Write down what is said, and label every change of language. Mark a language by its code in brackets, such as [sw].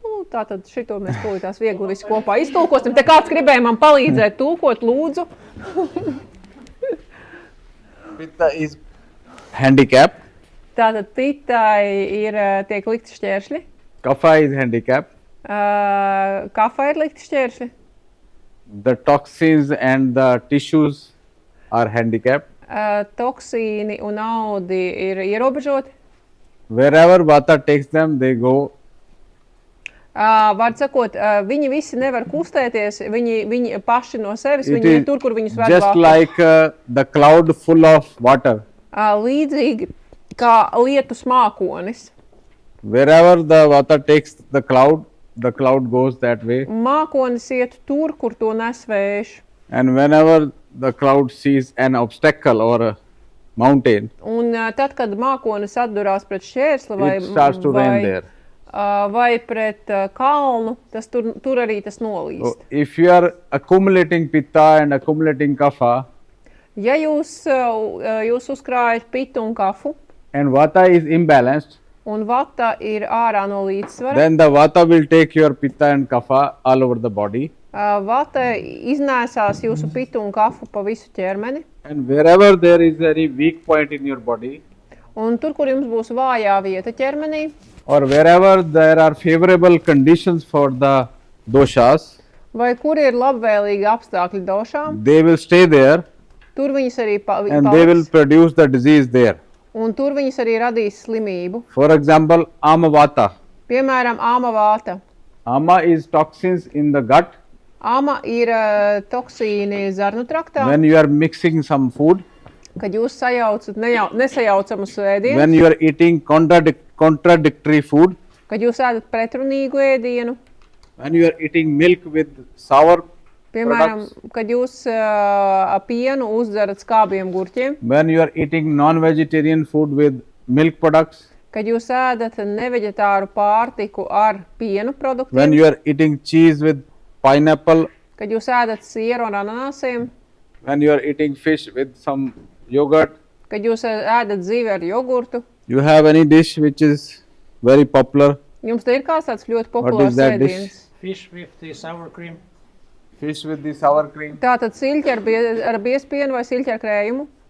[lv] Tātad šito mēs tūlītās viegli visu kopā iztulkosim. Te kāds gribēja man palīdzēt tulkot, lūdzu. [en] Pitta is handicapped. [lv] Tātad pitai tiek likti šķēršļi. [en] Kapha is handicapped. [lv] Kafai ir likti šķēršļi. [en] The toxins and the tissues are handicapped. [lv] Toksīni un audi ir ierobežoti. [en] Wherever vata takes them, they go. [lv] Vārds sakot, viņi visi nevar kustēties, viņi paši no sevis, viņi ir tur, kur viņus ved [en] just [lv] vārtu. [en] like the cloud full of water. [lv] Līdzīgi kā lietus mākonis. [en] Wherever the vata takes the cloud goes that way. [lv] Mākonis iet tur, kur to nes vējš. [en] And whenever the cloud sees an obstacle or a mountain, [lv] Un tad, kad mākonis atdurās pret šķērsli [en] it starts to rain there. [lv] vai pret kalnu, tas tur arī tas nolīst. [en] So if you are accumulating pitta and accumulating kapha, [lv] Ja jūs uzkrājat pitu un kafu, [en] and vata is imbalanced, [lv] un vata ir ārā no līdzsvara, [en] then the vata will take your pitta and kapha all over the body. [lv] vata iznēsās jūsu pitu un kafu pa visu ķermeni. [en] And wherever there is any weak point in your body, [lv] Un tur, kur jums būs vājā vieta ķermenī, [en] or wherever there are favorable conditions for the doshas, [lv] vai kur ir labvēlīgi apstākļi došām, [en] they will stay there [lv] tur viņas arī [en] and they will [lv] paliks. [en] produce the disease there. [lv] Un tur viņas arī radīs slimību. [en] For example, amavata. [lv] Piemēram, āma vāta. [en] Ama is toxins in the gut. [lv] Āma ir toksīni zarnu traktā, [en] When you are mixing some food, [lv] kad jūs sajaucat nesajaucamus [en] when [lv] ēdienus, [en] you are eating contradictory food, [lv] kad jūs ēdat pretrunīgu ēdienu, [en] when you are eating milk with sour [lv] piemēram, [en] products, [lv] kad jūs pienu uzdzerat skābiem gurķiem, [en] when you are eating non-vegetarian food with milk products, [lv] kad jūs ēdat neveģetāru pārtiku ar pienu [en] when [lv] produktiem, [en] you are eating cheese with pineapple, [lv] kad jūs ēdat sieru ar ananāsiem, [en] when you are eating fish with some yogurt, [lv] kad jūs ēdat zivi ar jogurtu. [en] you have any dish which is very popular. [lv] Jums te ir kāds tāds ļoti [en] What [lv] populārs [en] is that dish? [lv] ēdiens. [en] Fish with the sour cream. Fish with the sour cream. [lv] Tātad siļķi ar biezpienu vai siļķi ar krējumu.